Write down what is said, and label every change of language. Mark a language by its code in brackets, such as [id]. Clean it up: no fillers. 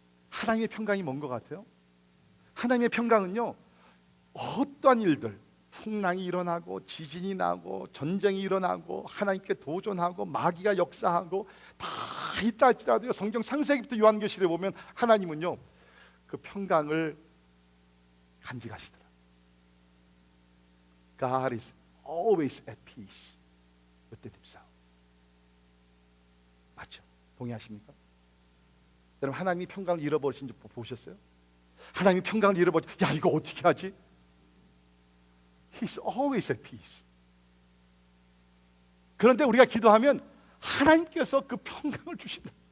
[ko] 하나님의 평강이 뭔 것 같아요? 하나님의 평강은요, 어떠한 일들, 풍랑이 일어나고 지진이 나고 전쟁이 일어나고 하나님께 도전하고 마귀가 역사하고 다 있다 할지라도 성경 창세기부터 요한계시록에 보면 하나님은요 그 평강을 간직하시더라. [en] God is always at peace with himself. [ko] 맞죠? 동의하십니까? 여러분 하나님이 평강을 잃어버리신 줄 보셨어요? 하나님이 평강을 잃어버리, 야 이거 어떻게 하지? [en] He's always at peace. [ko] 그런데 우리가 기도하면 하나님께서 그 평강을 주신다.